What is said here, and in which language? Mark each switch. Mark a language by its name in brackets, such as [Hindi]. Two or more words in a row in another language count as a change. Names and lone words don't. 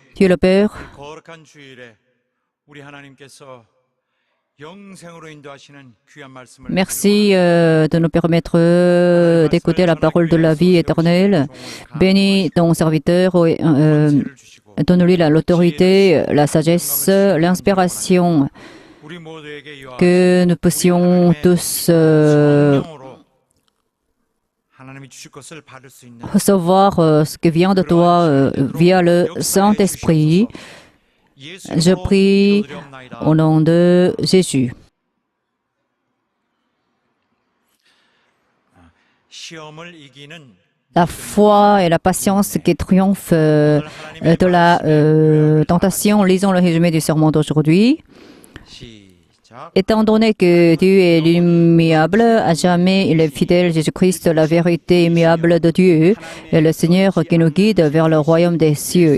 [French] Dieu le Père, [Korean] 거룩한 주일에 우리 하나님께서 영생으로 인도하시는 귀한 말씀을 [French] merci de nous permettre d'écouter la parole de la vie éternelle. Bénis ton serviteur, donne-lui l'autorité, la sagesse, l'inspiration, [Korean] 우리 모두에게 [French] que nous puissions tous [Korean] 성령으로 하나님이 주실 것을 받을 수 있는 [French] recevoir ce qui vient de toi via le Saint-Esprit. Je prie au nom de Jésus. [Korean] 시험을 이기는 [French] La foi et la patience qui triomphent de la tentation. Lisons le résumé du sermon d'aujourd'hui. [Korean] 시작. [French] Étant donné que Dieu est l'immuable, à jamais il est fidèle, Jésus-Christ, la vérité immuable de Dieu, et le Seigneur qui nous guide vers le royaume des cieux.